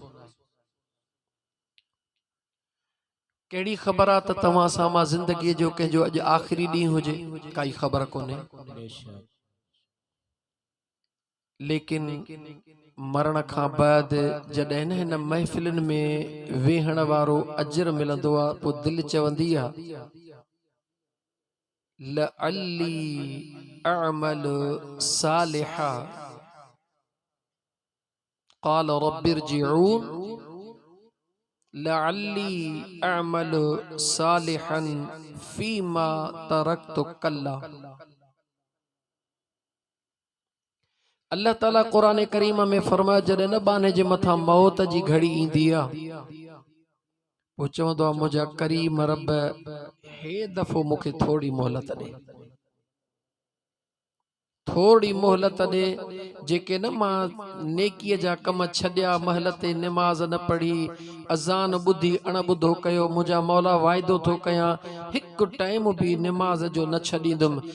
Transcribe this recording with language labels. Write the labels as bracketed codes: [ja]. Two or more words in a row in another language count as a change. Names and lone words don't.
[sd] केड़ी खबर आ त तव्हां सां मां जिंदगी जो कंहिंजो अॼु आख़िरी ॾींहुं हुजे, काई खबर कोन्हे। लेकिन मरण खां बाद जॾहिं न हिन महफ़िलनि में वेहण वारो अजर मिलंदो आहे पोइ दिलि चवंदी आहे [ar] لعلي أعمل صالحا قال رب ارجعون لعلي أعمل صالحا فيما تركت كلا. [sd] अल्लाह ताला कुरान करीम में फरमाया जॾहिं न बाने जे मथां मौत जी घड़ी ईंदी आहे पोइ चवंदो आहे मुंहिंजा करीम रब हे दफ़ो मूंखे थोड़ी मोहलत ॾे, थोड़ी मोहलत ॾे। जेके न मां नेकीअ जा कम छॾिया, महल ते निमाज़ न पढ़ी, अज़ान ॿुधी अणॿुधो कयो, मुंहिंजा मौला वाइदो थो कयां हिकु टाइम बि निमाज़ जो न छॾींदुमि।